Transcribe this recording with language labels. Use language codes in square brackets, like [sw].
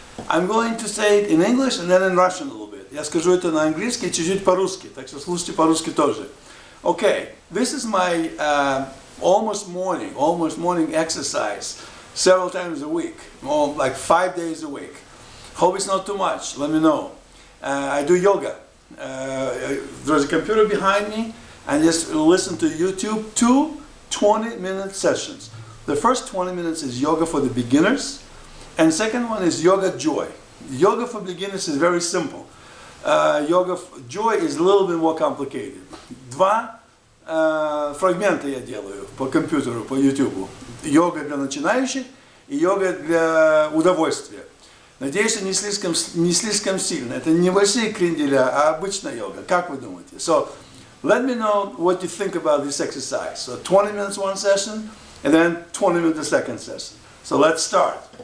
[en] I'm going to say it in English and then in Russian a little bit. [ru] Я скажу это на английский, чуть-чуть по-русски, так что слушайте по-русски тоже. [en] Okay, this is my almost morning exercise several times a week, like 5 days a week. Hope it's not too much, let me know. I do yoga. There's a computer behind me, and just listen to YouTube, 2 20-minute sessions. The first 20 minutes is yoga for the beginners, and second one is yoga joy. Yoga for beginners is very simple. Yoga joy is a little bit more complicated. [ru] 2 фрагмента я делаю по компьютеру, по YouTube. Йога для начинающих и йога для удовольствия. Надеюсь, не слишком сильно. Это не большие кренделя, а обычная йога. Как вы думаете? [en] So, let me know what you think about this exercise. So 20 minutes one session, and then 20 minutes the second session. So let's start.